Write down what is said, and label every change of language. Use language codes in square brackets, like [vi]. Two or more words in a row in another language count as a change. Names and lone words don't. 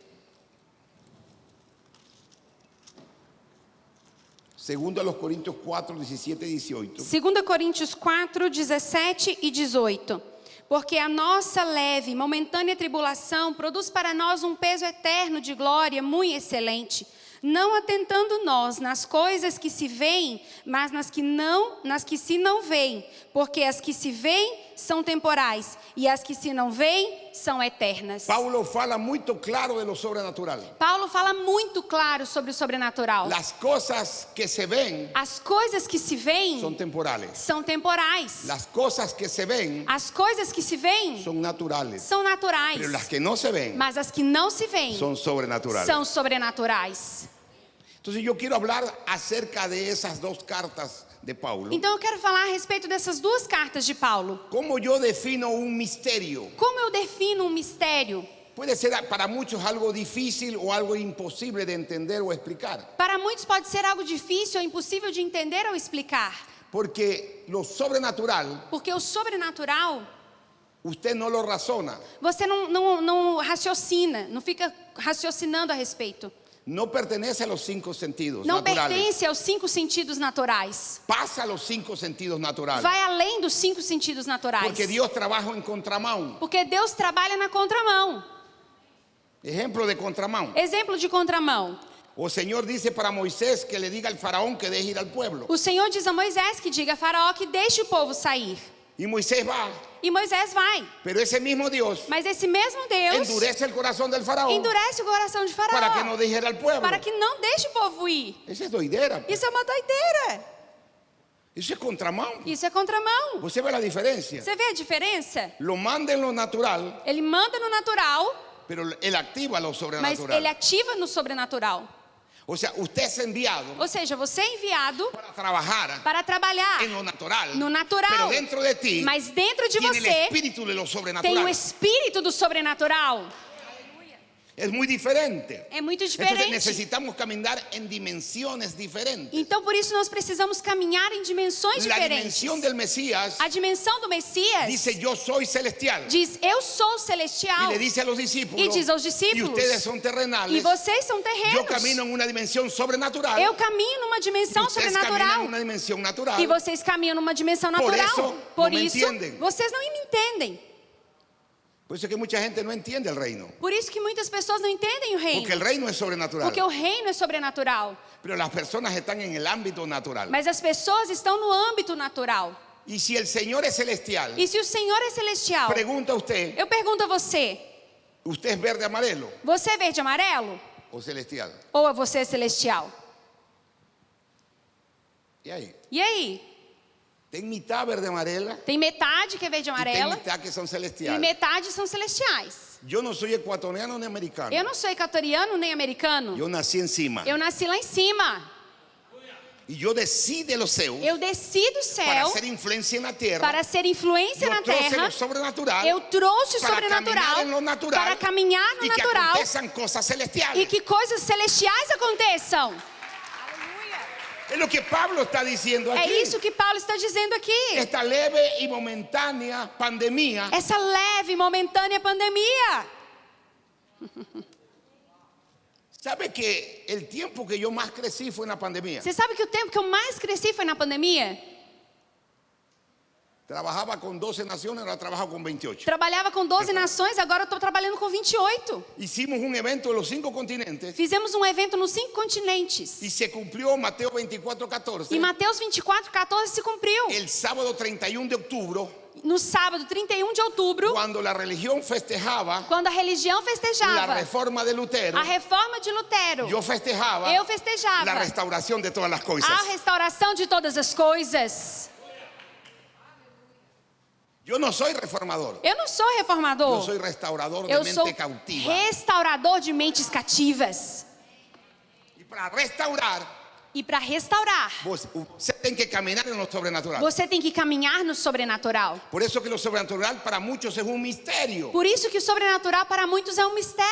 [es] Segundo a los Corintios 4, 17 y 18. [pt] 2 Coríntios 4, 17 e 18. Porque a nossa leve, momentânea tribulação produz para nós um peso eterno de glória muito excelente, não atentando nós nas coisas que se veem, mas nas que se não veem, porque as que se veem são temporais e as que se não veem são eternas. Paulo fala muito claro [es] de lo sobrenatural. [pt] Paulo fala muito claro sobre o sobrenatural. [es] Las cosas que se ven [pt] As coisas que se veem [es] son temporales. [pt] são temporais. [es] Las cosas que se ven [pt] As coisas que se veem [es] son naturales. [pt] são naturais. [es] Pero las que no se ven [pt] Mas as que não se veem [es] son sobrenaturales. [pt] são sobrenaturais. [es] Entonces yo quiero hablar acerca de esas dos cartas de Paulo. [pt] Então eu quero falar a respeito dessas duas cartas de Paulo. [es] ¿Cómo yo defino un misterio? [pt] Como eu defino um mistério? [es] Puede ser para muchos algo difícil o algo imposible de entender o explicar. [pt] Para muitos pode ser algo difícil ou impossível de entender ou explicar. [es] Porque lo sobrenatural, [pt] Porque o sobrenatural, [es] usted no lo razona. [pt] você não raciocina, não fica raciocinando a respeito. [es] No pertenece a los cinco sentidos [pt] Não [es] naturales. [pt] pertence aos 5 sentidos naturais. [es] Pasa a los cinco sentidos naturales. [pt] Vai além dos 5 sentidos naturais. [es] Porque Dios trabaja en contramão. [pt] Porque Deus trabalha na contramão. [es] Ejemplo de contramão. [pt] Exemplo de contramão. [es] O Señor dice para Moisés que le diga al faraón que deje ir al pueblo. [pt] O Senhor diz a Moisés que diga a Faraó que deixe o povo sair. [es] Y Moisés va. [pt] E Moisés vai. [es] Pero esse mismo Dios [pt] Mas esse mesmo Deus [es] endurece el corazón del faraón [pt] endurece o coração de Faraó [es] para que no deje ir al pueblo. [pt] para que não deixe o povo ir. [es] Esa es doidera. [pt] Isso é uma doideira. [es] Eso es contramão. [pt] Isso é contramão. [es] Você ve la diferencia. [pt] Você vê a diferença? [es] Lo manda en lo natural, [pt] Ele manda no natural, [es] pero él activa lo [pt] mas [es] sobrenatural. [pt] ele ativa no sobrenatural. [es] O sea, usted es enviado [pt] Ou seja, você é enviado [es] para trabajar [pt] para trabalhar [es] en lo natural, [pt] no natural. [es] pero dentro de ti [pt] Mas dentro de [es] tiene el [pt] você [es] espíritu de lo [pt] tem [es] sobrenatural. [pt] o espírito do sobrenatural. [es] Es muy diferente. [pt] É muito [es] Entonces [pt] diferente. [es] necesitamos caminar en dimensiones diferentes. [pt] Então, por isso, nós precisamos caminhar em dimensões [es] La [pt] diferentes. [es] dimensión del Mesías [pt] A dimensão do Messias [es] dice yo soy celestial. [pt] diz, eu sou [es] Y [pt] celestial. [es] le dice a los discípulos, [pt] E diz aos [es] y [pt] discípulos, [es] ustedes son [pt] e [es] terrenales. [pt] vocês são [es] Yo [pt] terrenos. [es] camino en una dimensión sobrenatural. [pt] Eu caminho numa [es] Y [pt] dimensão [es] ustedes caminan en [pt] sobrenatural. [es] una dimensión natural. [pt] E vocês caminham numa dimensão [es] Por [pt] natural. [es] eso, [pt] Por não me isso, entendem. vocês não me entendem. [es] Por eso es que mucha gente no entiende el reino. [pt] Por isso que muitas pessoas não entendem o reino. [es] Porque el reino es sobrenatural. [pt] Porque o reino é sobrenatural. [es] Pero las personas están en el ámbito natural. [pt] Mas as pessoas estão no âmbito natural. [es] Y si el Señor es celestial, [pt] E se o Senhor é celestial, [es] pregunta usted, [pt] eu pergunto a você, [es] ¿usted es [pt] verde amarelo você é verde e amarelo? [es] o celestial? [pt] Ou você é celestial? [es] ¿Y ahí? [pt] E aí? Tem mitad verde amarela Tem metade que é verde e [es] y tem [pt] amarela [es] mitad que son [pt] e [es] celestiales. [pt] metade são celestiais. [es] Yo no soy ecuatoriano ni americano. [pt] Eu não sou equatoriano nem americano. [es] Yo nací encima. [pt] Eu nasci lá em cima. [es] Y yo descí de los cielos [pt] Eu desci do [es] para [pt] céu [es] hacer influencia en la tierra. [pt] para ser influência [es] Yo [pt] na trouxe terra. [es] lo sobrenatural [pt] Eu trouxe o [es] para [pt] sobrenatural [es] caminar en lo natural [pt] para caminhar no [es] y que [pt] natural [es] aconteçam cosas celestiales. [pt] e que coisas celestiais aconteçam. [es] Es lo que Pablo está diciendo [pt] É [es] aquí. [pt] isso que Paulo está dizendo aqui. [es] Esta leve y momentánea pandemia [pt] Essa leve e momentânea pandemia. [es] ¿Sabe que el tiempo que yo más crecí fue en la pandemia? [pt] Você sabe que o tempo que eu mais cresci foi na pandemia? [es] Trabajaba con 12 naciones, ahora trabajo con 28. [pt] Trabalhava com 12 nações, agora eu estou trabalhando com 28. [es] Hicimos un evento de los 5 continentes [pt] Fizemos um evento nos 5 continentes. [es] y se cumplió Mateo 24:14. [pt] E Mateus 24:14 se cumpriu. [es] El sábado 31 de octubre, [pt] No sábado 31 de outubro, [es] cuando la religión festejaba [pt] quando a religião [es] la [pt] festejava [es] reforma de Lutero, [pt] a reforma de Lutero, [es] yo festejaba [pt] eu festejava [es] la restauración de todas las cosas. [pt] a restauração de todas as coisas. [es] Yo no soy reformador, [pt] Eu não sou [es] yo [pt] reformador. [es] soy restaurador de [pt] Eu sou [es] mente cautiva. [pt] restaurador de mentes cativas. [es] Y para restaurar, [pt] E para restaurar, [es] usted tiene que caminar en lo sobrenatural. [pt] você tem que caminhar no sobrenatural. [es] Por eso que lo sobrenatural para muchos es un misterio. [pt] Por isso que o sobrenatural para muitos é um mistério.